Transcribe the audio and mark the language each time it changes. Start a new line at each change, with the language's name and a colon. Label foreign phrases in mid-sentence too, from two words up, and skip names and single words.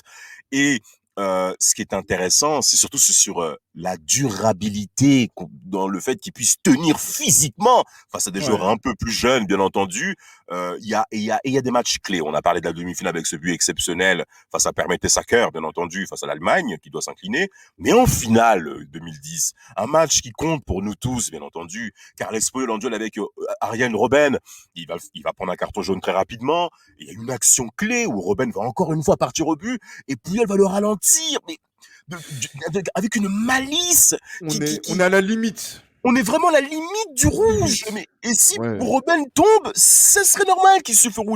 French: Et ce qui est intéressant, c'est surtout sur la durabilité, dans le fait qu'il puisse tenir physiquement face à des joueurs un peu plus jeunes, bien entendu. Il y a des matchs clés. On a parlé de la demi-finale avec ce but exceptionnel face à Mertesacker, bien entendu, face à l'Allemagne, qui doit s'incliner. Mais en finale 2010, un match qui compte pour nous tous, bien entendu. Carles Puyol en duel avec Arjen Robben, il va prendre un carton jaune très rapidement. Il y a une action clé où Robben va encore une fois partir au but et Puyol va le ralentir, mais avec une malice. On est à la limite. On est vraiment à la limite du rouge. Et si Robben tombe, ce serait normal qu'il se fait rouge.